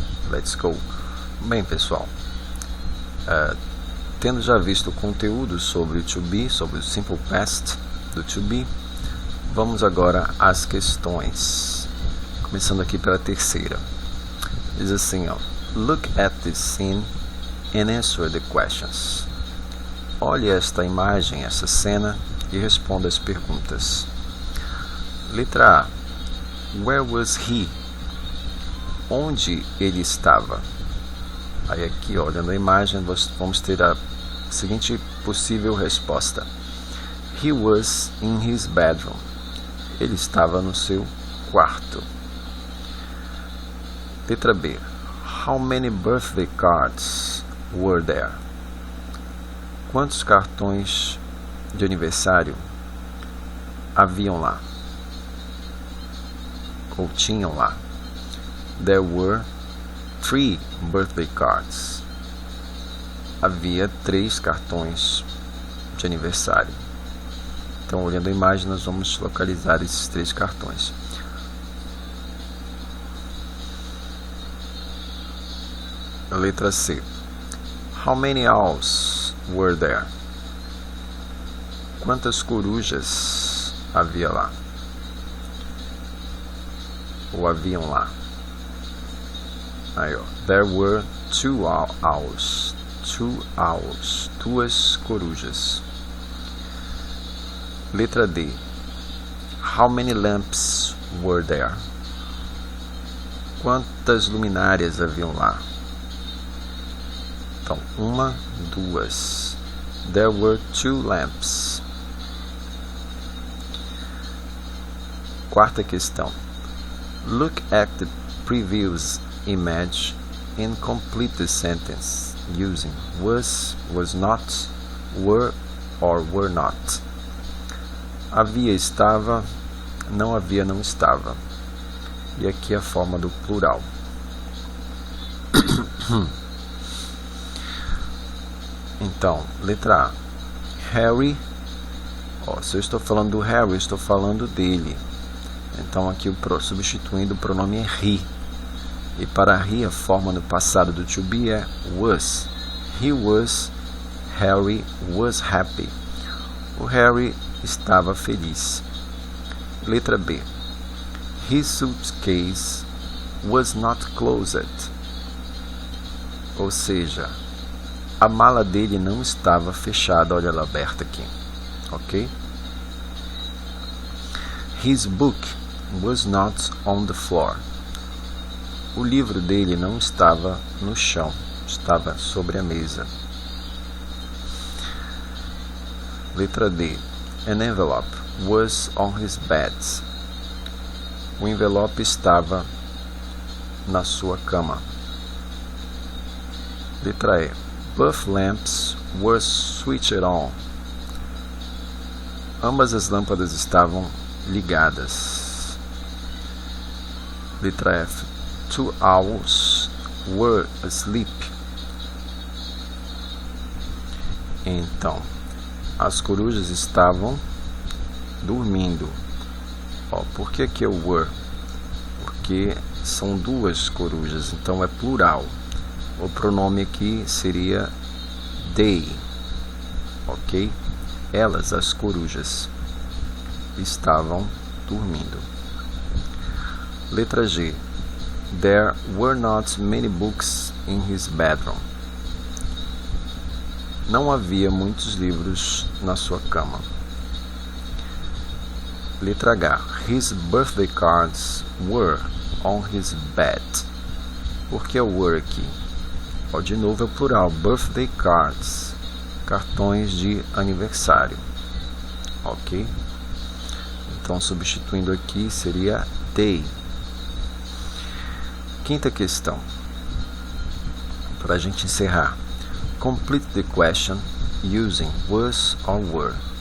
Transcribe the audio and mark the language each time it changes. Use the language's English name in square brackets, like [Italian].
[English] Let's go. [Portuguese] Bem, pessoal, tendo já visto o conteúdo sobre o to be, sobre o simple past do to be, vamos agora às questões. Começando aqui pela terceira. Diz assim, ó: [English] Look at this scene and answer the questions. [Portuguese] Olhe esta imagem, essa cena, e responda as perguntas. Letra A. [English] Where was he? [Portuguese] Onde ele estava? Aí aqui, olhando a imagem, vamos ter a seguinte possível resposta. [English] He was in his bedroom. [Portuguese] Ele estava no seu quarto. Letra B. [English] How many birthday cards were there? [Portuguese] Quantos cartões de aniversário haviam lá? Ou tinham lá? [English] There were 3 birthday cards. [Portuguese] Havia 3 cartões de aniversário. Então, olhando a imagem, nós vamos localizar esses 3 cartões. Letra C. [English] How many owls were there? [Portuguese] Quantas corujas havia lá? Ou haviam lá? Aí, ó. [English] There were 2 owls. 2 owls. [Portuguese] 2 corujas. Letra D. [English] How many lamps were there? [Portuguese] Quantas luminárias haviam lá? Então, 1, 2. [English] There were 2 lamps. [Portuguese] Quarta questão. [English] Look at the previous image and complete the sentence using was not, were or were not. [Portuguese] Havia, estava, não havia, não estava. E aqui a forma do plural. Então, letra A. Harry. Se eu estou falando do Harry, eu estou falando dele. Então aqui substituindo o pronome é he. E para he, a forma no passado do to be é was. [English] He was. Harry was happy. [Portuguese] O Harry estava feliz. Letra B. [English] His suitcase was not closed. [Portuguese] Ou seja, a mala dele não estava fechada. Olha ela aberta aqui. Ok? [English] His book was not on the floor. [Portuguese] O livro dele não estava no chão, estava sobre a mesa. Letra D. [English] An envelope was on his bed. [Portuguese] O envelope estava na sua cama. Letra E. [English] Both lamps were switched on. [Portuguese] Ambas as lâmpadas estavam ligadas. [English] Letra F. 2 owls were asleep. [Portuguese] Então, as corujas estavam dormindo. Por que que é o were? Porque são 2 corujas, então é plural. O pronome aqui seria they. Ok? Elas, as corujas, estavam dormindo. Letra G. [English] There were not many books in his bedroom. [Portuguese] Não havia muitos livros na sua cama. Letra H. [English] His birthday cards were on his bed. [Portuguese] Por que o were aqui? Ó, de novo é o plural, birthday cards, cartões de aniversário, ok? Então, substituindo aqui, seria they. Quinta questão, para a gente encerrar. [English] Complete the question using was or were.